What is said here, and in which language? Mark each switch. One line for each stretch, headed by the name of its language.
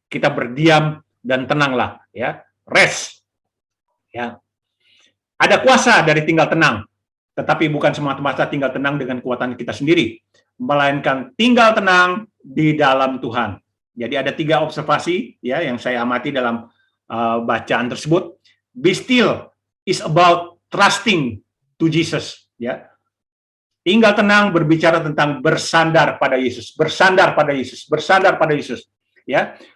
Indonesian: Kita berdiam dan tenanglah, ya. Rest. Ya. Ada kuasa dari tinggal tenang. tetapi bukan semata-mata tinggal tenang dengan kekuatan kita sendiri, melainkan tinggal tenang di dalam Tuhan. Jadi ada 3 observasi ya yang saya amati dalam bacaan tersebut.
English: Be still is about trusting to Jesus, ya.
Indonesian: Tinggal tenang berbicara tentang bersandar pada Yesus, bersandar pada Yesus, bersandar pada Yesus, ya.